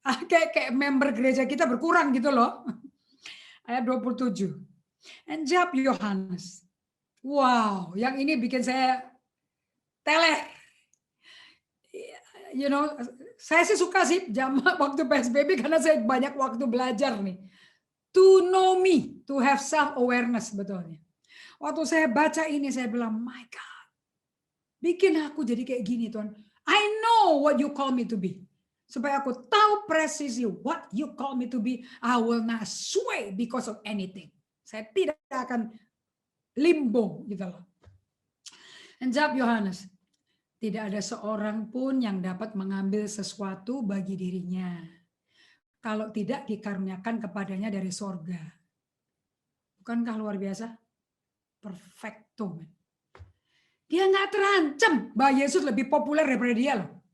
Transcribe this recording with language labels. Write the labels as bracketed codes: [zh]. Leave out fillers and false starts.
[id] Kayak member gereja kita berkurang gitu loh. Ayat 27. And jawab Yohanes. Wow, yang ini bikin saya teler. Saya sih suka sih waktu PSBB karena saya banyak waktu belajar nih. [en] To know me, to have self-awareness [id] sebetulnya. Waktu saya baca ini saya bilang, [en] my God, [id] bikin aku jadi kayak gini Tuhan. [en] I know what you call me to be. [id] Supaya aku tahu presisi [en] what you call me to be, I will not sway because of anything. [id] Saya tidak akan limbo gitu loh. Dan jawab Yohanes, tidak ada seorang pun yang dapat mengambil sesuatu bagi dirinya kalau tidak dikaruniakan kepadanya dari sorga. Bukankah luar biasa? Perfecto. Dia nggak terancam bahwa Yesus lebih populer daripada dia loh.